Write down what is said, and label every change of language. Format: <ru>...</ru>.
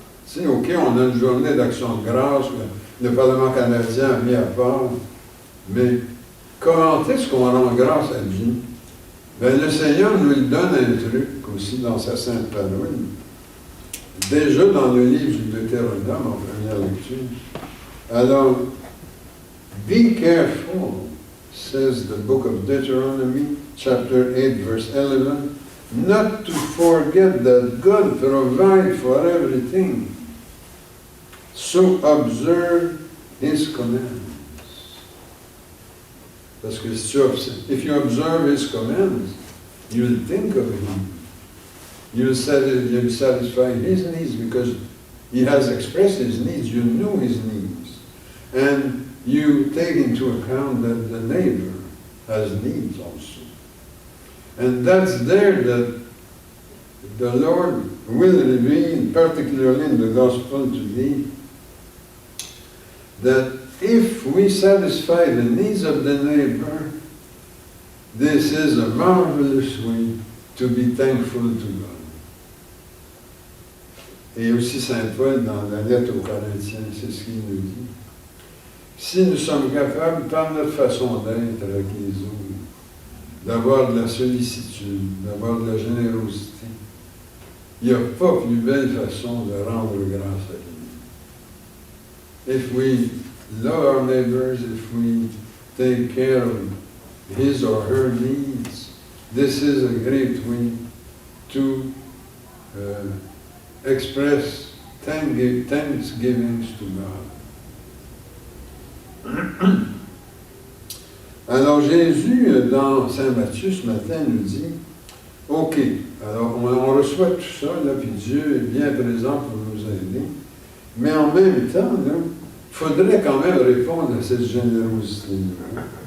<fr>Tu sais, OK, on a une journée d'action de grâce, le Parlement canadien a mis à part, mais comment est-ce qu'on rend grâce à Dieu? Bien, le Seigneur nous donne un truc aussi dans sa sainte parole. Déjà dans le livre du Deutéronome, en première lecture.</fr> <en>Alors, be careful, says the book of Deuteronomy, chapter 8, verse 11, not to forget that God provides for everything. So observe His commands.</en> <fr>Parce que</fr> <en>if you observe His commands, you'll think of Him. You'll satisfy His needs because He has expressed His needs. You know His needs. And you take into account that the neighbor has needs also. And that's there that the Lord will reveal, particularly in the gospel today, that if we satisfy the needs of the neighbor, this is a marvelous way to be thankful to God.</en> <fr>Et aussi Saint Paul, dans la lettre aux Corinthiens, c'est ce qu'il nous dit. Si nous sommes capables, par notre façon d'être avec les autres, d'avoir de la sollicitude, d'avoir de la générosité, il n'y a pas plus belle façon de rendre grâce à Dieu.</fr> <en>If we love our neighbors, if we take care of his or her needs, this is a great way to express thanksgiving to God.</en> <fr>Alors Jésus, dans Saint Matthieu ce matin, nous dit, OK, alors on reçoit tout ça, là, puis Dieu est bien présent pour nous aider, mais en même temps, il faudrait quand même répondre à cette générosité-là.</fr>